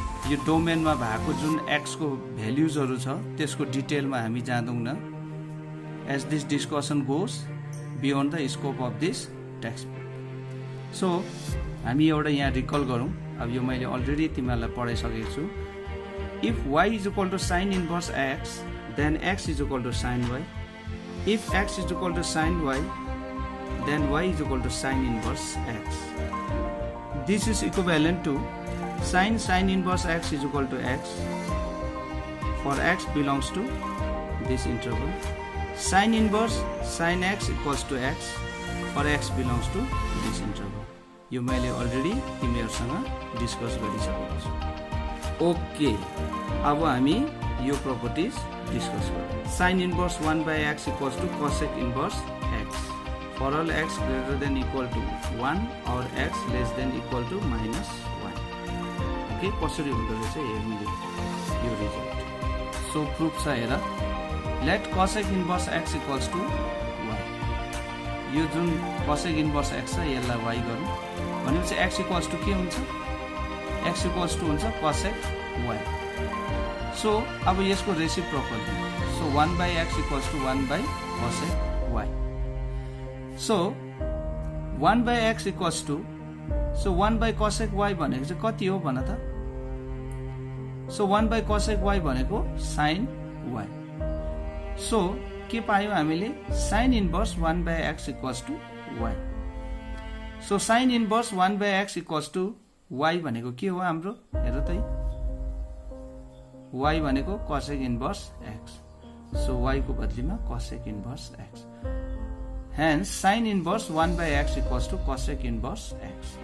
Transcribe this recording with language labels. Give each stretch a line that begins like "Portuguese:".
Nepali: यो डोमेनमा भएको जुन x को भ्यालुजहरु छ त्यसको डिटेलमा हामी जाँदैनौं न,
English: As this discussion goes beyond the scope of this text book.
Nepali: So हामी एउटा यहाँ रिकल गरौँ। अब यो मैले अलरेडी तिमीहरुलाई पढाइसकेको छु।
English: If y is equal to sin inverse x then x is equal to sin y. If x is equal to sin y then y is equal to sin inverse x. This is equivalent to sin inverse x is equal to x for x belongs to this interval. Sin inverse sin x equals to x for x belongs to this interval.
Nepali: यो मैले already तिमीहरुसँग discuss गरिसकेको छु। Okay, अब हामी यो properties discuss गरौँ।
English: sin inverse 1 by x equals to cosec inverse x for all x greater than equal to 1 or x less than equal to minus 1.
Nepali: Okay, कसरी हुँदो रहेछ हेर्नु यो रिजल्ट। सो प्रुफ छ हेर।
English: let cosec inverse x equals to y.
Nepali: यो जुन cosec inverse x छ यसलाई y गरौँ भनेपछि x equals to के हुन्छ?
English: x equals to हुन्छ cosec y.
Nepali: सो अब यसको reciprocal, so
English: 1 by x equals to 1 by cosec y.
Nepali: So 1 by x equals to, so 1 by cosec y भनेको चाहिँ कति हो भन त? सो 1 by cosec y भनेको sin y. सो के पायौं हामीले?
English: sin inverse 1 by x equals to y.
Nepali: So
English: sin inverse 1 by x equals to y भनेको के हो हाम्रो?
Nepali: हेर त y भनेको cosec inverse x. So y को बदलीमा cosec inverse x.
English: Hence sin inverse 1 by x equals to cosec inverse x.